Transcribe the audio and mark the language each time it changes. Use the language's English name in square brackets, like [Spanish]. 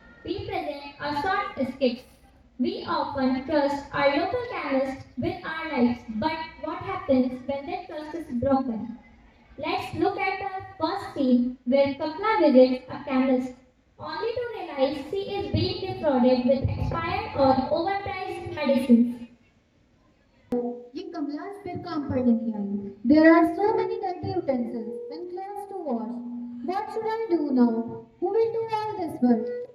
[English] We present a short skit. We often trust our local chemist with our lives, but what happens when that trust is broken? Let's look at the first scene where Kapla visits a chemist, only to realize she is being defrauded with expired or overpriced medicines. [Hindi] ये कमलास फिर काम पर नहीं आई. [English] There are so many dirty utensils and clothes to wash. What should I do now? Who will do all this work?